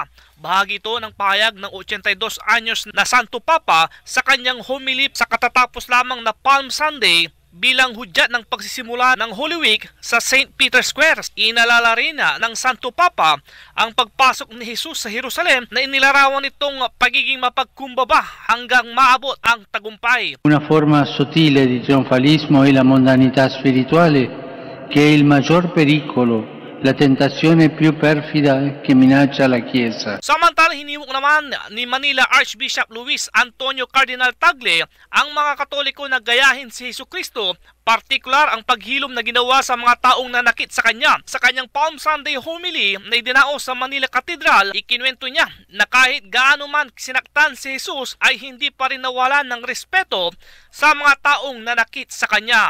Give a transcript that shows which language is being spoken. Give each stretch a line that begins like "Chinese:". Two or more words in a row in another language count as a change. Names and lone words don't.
Filipino: Bahagi ito ng pahayag ng 82 anyos na Santo Papa sa kanyang homily sa katatapos lamang na Palm Sunday bilang hudyat ng pagsisimula ng
English: Holy Week
Filipino: sa St. Peter's Square. Inalala rin ng Santo Papa ang pagpasok ni Jesus sa Jerusalem na inilarawan nitong pagiging mapagkumbaba hanggang maabot ang tagumpay.
Italian: Una forma sottile di trionfalismo è la mondanità spirituale che è il maggior pericolo la tentazione più perfida che minaccia la Chiesa.
Filipino: Samantala, hiniwok naman ni Manila Archbishop Luis Antonio Cardinal Tagle ang mga Katoliko na gayahin si Jesucristo, partikular ang paghilom na ginawa sa mga taong nanakit sa kanya. Sa kanyang Palm Sunday homily na idinao sa Manila Cathedral, ikinuwento niya na kahit gaano man sinaktan si Jesus ay hindi pa rin nawalan ng respeto sa mga taong nanakit sa kanya.